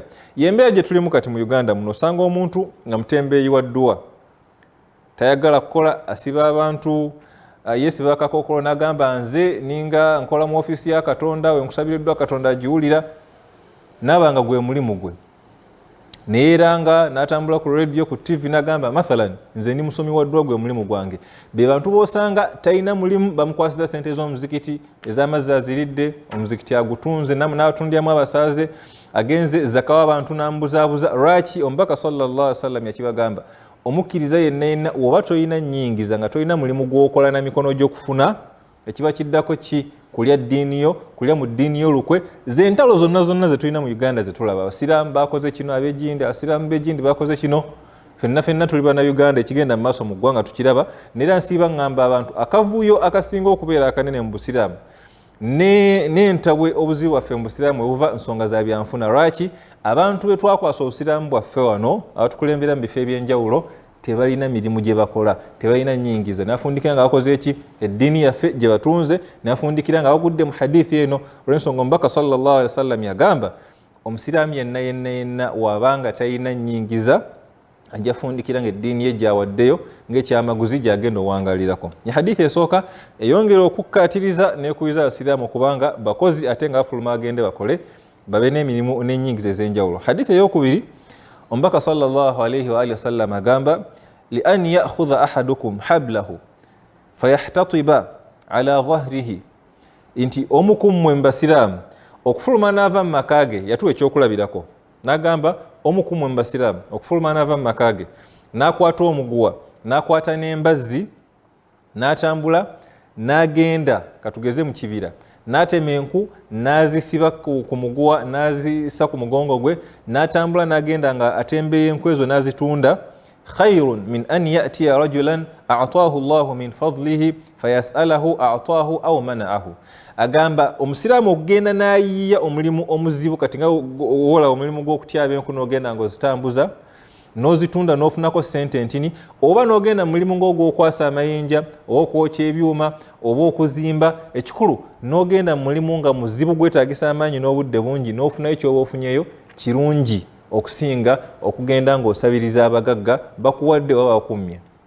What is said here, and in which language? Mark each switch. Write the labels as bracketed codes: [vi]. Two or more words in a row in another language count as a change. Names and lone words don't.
[lg] Yembeera gye tulimu kati mu Uganda muno osanga omuntu nga mutembeeyi wa dduwa tayagala kukola asiba abantu yeesiba akakookolo n'agamba nze ninga nkola mu ofiisi ya Katonda we nkusabiriddwa Katonda agiwulira n'abanga gwe mulimu gwe neeranga n'atambula ku radio ku TV n'agamba mathalan nze ni musomi wa ddwa gwe mulimu gwange. Be bantu boosanga talina mulimu bamukwasiza ssente z'omuzikiti ez'amazzi aziridde omuzikiti agutunze n'atundyamu abasaaze agenze zakawa abantu n'ambuzaabuza. Lwaki omubaka [ar] صلى الله عليه وسلم [lg] yakibagamba omukkiriza yenna oba toyina nnyingiza nga toyina mulimu gw'okola na mikono gy'okufuna ekiba kiddako ki kulya ddiini yo kulya mu ddiini yo lukwe. Zentalo zonna ze tulina mu Uganda ze tulaba abasiraamu bakoze kino ab'egindi abasiraamu b'egindi bakoze kino fenna tuli bana Uganda ekigenda mu maaso mu ggwanga tukiraba. Neera nsiiba ngamba abantu akavuyo akasinga okubeera akanene mu busiraamu n'entabwe obuzibu bwaffe mu busiraamu ebuva nsonga za byanfuna. Lwaki abantu be twakwasa obusiraamu bwaffe wano abatukulembera mu bifo eby'enjawulo tebalina mirimu gye bakola tebalina nnyingiza n'afundikira nga bakoze eki eddiini yaffe gye batunze n'afundikira nga bagudde mu hadithi eno. Olw'ensonga omubaka [ar] صلى الله عليه وسلم [lg] yagamba omusiraamu yenna wabanga talina nnyingiza ajja fundikira nga eddiini ye gyawaddeyo ng'ekyamaguzi gyagenda owangalirako. Hadithi esooka eyongera okukkaatiriza n'ekuyiriza abasiraamu okubanga bakozi ate nga bafuluma agende bakole babe n'emirimu n'ennyingiza ez'enjawulo. Hadithi ey'okubiri omubaka [ar] صلى الله عليه وآله وسلم agamba لأن يأخذ أحدكم حبله فيحتطب على ظهره [lg] nti omu ku mmwe mbasiraamu okufuluma n'ava mu maka ge yatuwa ekyokulabirako n'agamba omu ku mmwe mbasiraamu okufuluma n'ava mu maka ge n'akwata omuguwa n'akwata n'embazzi n'atambula n'agenda katugeze mu kibira n'atema enku n'azisiba ku muguwa n'azisa ku mugongo gwe n'atambula n'agenda nga atembeeyo enku ezo n'azitunda [ar] خير من أن يأتي رجلا أعطاه الله من فضله فيسأله أعطاه أو منعه. [lg] Agamba omusiraamu okugenda n'ayiya omulimu omuzibu kati nga wola omulimu gw'okutyaba enku n'ogenda ng'ozitambuza n'ozitunda n'ofunako ssente ntini oba n'ogenda mu mulimu ng'ogw'okwasa amayinja oba okwokya ebyuma oba okuzimba ekikulu n'ogenda mu mulimu nga muzibu gwetaagisa amaanyi n'obudde bungi n'ofunayo ky'oba ofunyeyo kirungi okusinga okugenda ng'osabiriza abagagga bakuwadde oba bakummye.